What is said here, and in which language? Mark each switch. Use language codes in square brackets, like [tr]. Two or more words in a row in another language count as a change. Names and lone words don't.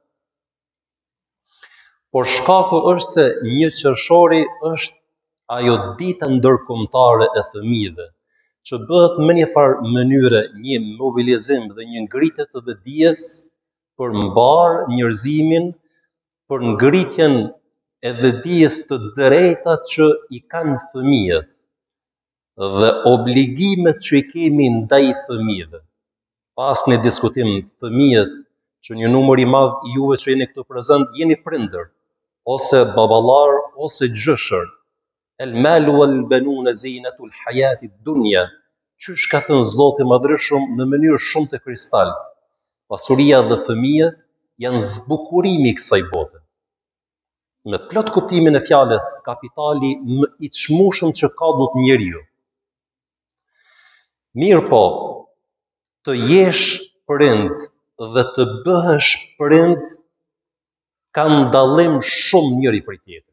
[sq] Por shkaku është se 1 qershori është ajo dita ndërkombëtare e fëmijëve, që bëhet me një farë mënyre një mobilizim dhe një ngritje të vetdijes për mbar njerëzimin, për ngritjen e vetdijes të drejtat që i kanë fëmijët dhe obligimet që i kemi ndaj fëmijëve. Pas një diskutim, fëmijët, që një numër i madh i juve që jeni këtu prezant jeni prindër, ose baballar, ose gjëshër. [ar] المال والبنون زينة الحياة الدنيا, [sq] qysh ka thënë Zoti i Madhërisht në mënyrë shumë të kristalt. Pasuria dhe fëmijët janë zbukurimi i kësaj bote. Me plot kuptimin e fjalës, kapitali më i çmueshëm që ka dot njeriu. Mirë po, të jesh prind dhe të bëhesh prind kanë dallim shumë njëri prej tjetrit.